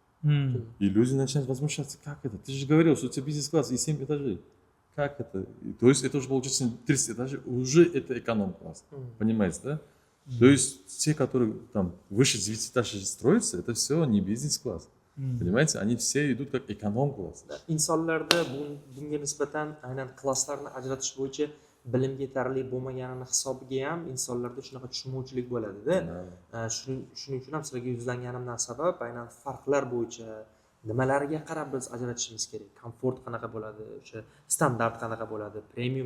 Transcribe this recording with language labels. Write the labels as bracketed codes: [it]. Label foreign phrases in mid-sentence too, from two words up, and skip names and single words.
[ru] И люди начинают возмущаться, как это? Ты же говорил, что у тебя бизнес-класс и 7 этажей. Как это? То есть это уже получается 30 этажей, уже это эконом-класс. Понимаете, да? То есть те, которые там выше 9 этажей строятся, это все не бизнес-класс. Понимаете, они все идут как эконом-класс. [uz] Insonlarda bunga nisbatan aynan klasslarni ajratish bo'yicha bilim yetarli bo'lmaganini hisobiga ham insonlarda shunaqa tushunmovchilik bo'ladida. Shuning uchun ham sizlarga yuzlanganimdan sabab aynan farqlar bo'yicha nimalarga qarab biz ajratishimiz kerak, komfort qanaqa bo'ladi, o'sha standart qanaqa bo'ladi, premium